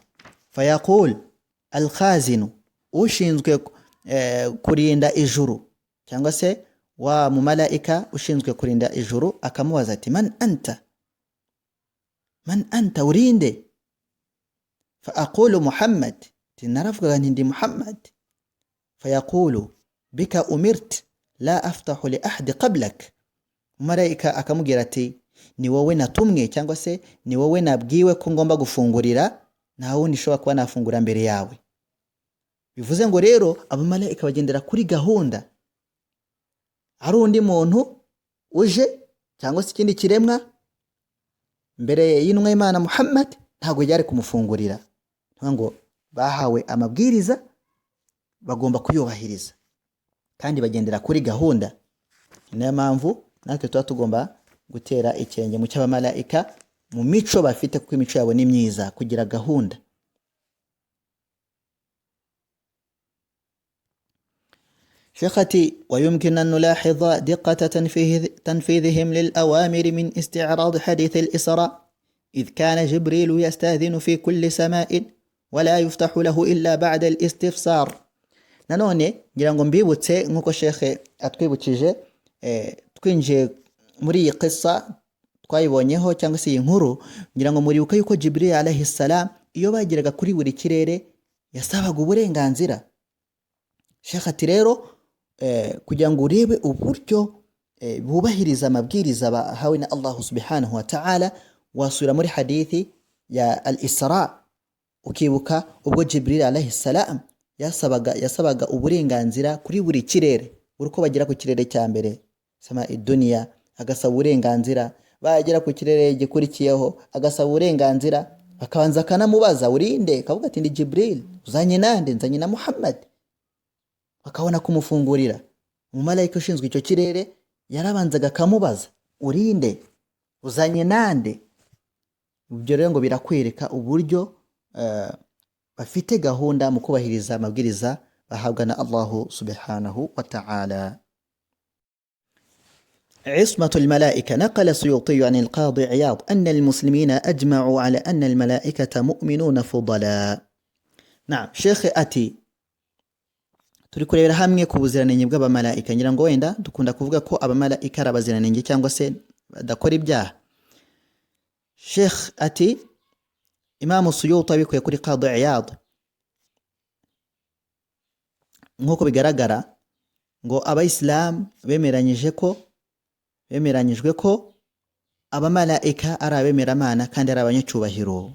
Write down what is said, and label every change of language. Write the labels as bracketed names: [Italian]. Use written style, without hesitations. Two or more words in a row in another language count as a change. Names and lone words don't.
[Arabic] فيقول الخازن, [Kinyarwanda] ushinzwe kurinda ijuru cyangwa se wa mumalayika ushinzwe kurinda ijuru, akamubaza ati [Arabic] من أنت, [Kinyarwanda] urinde? [Arabic] فأقول محمد, [Kinyarwanda] tinaravuga nti ndi Muhammad. [Arabic] فيقول بك أمرت لا أفتح لأحد قبلك, [Kinyarwanda] mumalayika akamubwira ati ni wowe natumwe, cyangwa se ni wowe nabwiwe ko ngomba gufungurira, nta wundi ushobora kuba nafungura mbere yawe. Bivuze ngo rero abamalayika bagendera kuri gahunda. Hari undi muntu uje cyangwa se ikindi kiremwa mbere y'intumwa y'Imana Muhammad, ntago yari kumufungurira. Ngo bahawe amabwiriza bagomba kuyubahiriza kandi bagendera kuri gahunda. Niyo mpamvu natwe tuba tugomba gutera ikenge mu cy'abamalayika mu mico bafite, kuko imico yabo ni myiza, kugira gahunda. [Arabic] شيختي ويمكن أن نلاحظ دقة تنفيذهم للأوامر من استعراض حديث الإسراء، إذ كان جبريل يستأذن في كل سماء ولا يفتح له إلا بعد الاستفسار. [Kinyarwanda] nanone ngira ngo mbibutse nkuko Sheikh atwibukije twinjiye muri iyi qissa twayibonyeho, cyangwa se iyi nkuru, ngira ngo muribuka yuko Jibril [Arabic] عليه السلام [Kinyarwanda] iyo bagiraga kuri buri kirere yasabaga uburenganzira. Sheikh ati rero kugira ngo urebe uburyo bubahiriza amabwiriza bahawe na [Arabic] الله سبحانه وتعالى, [Kinyarwanda] wasura muri hadithi ya al-Isra, ukibuka ubwo Jibril [Arabic] عليه السلام [Kinyarwanda] yasabaga uburenganzira kuri buri kirere. Uruko bagira ku kirere cya mbere [Arabic] السماء الدنيا, [Kinyarwanda] agasaba uburenganzira, bagera ku kirere gikurikiyeho agasaba uburenganzira, bakabanza kanamubaza urinde, kavuga ati ndi Jibril, uzanye nande? Nzanye na Muhammad. Bakabona kumufungurira. Umumalayika ushinzwe icyo kirere yarabanzaga kamubaza urinde, uzanye nande? Ibyo rero ngo birakwereka uburyo bafite gahunda mu kubahiriza amabwiriza bahabwa na [Arabic] الله سبحانه وتعالى. عصمة الملائكة. نقل السيوطي عن القاضي عياض أن المسلمين أجمعوا على أن الملائكة مؤمنون فضلاء. نعم شيخ [Kinyarwanda] أتي turi kurebera hamwe ku buziranenge bw'abamala'ika. Ngira ngo wenda dukunda kuvuga ko abamala'ika ari abaziranenge cyangwa se badakora ibyaha. Sheikh ati Imam Suyuti abikuye kuri Qadi Iyad, nkuko bigaragara ngo abayisilamu bemeranyijwe ko abamalayika ari abemeramana kandi ari abanyacyubahiro.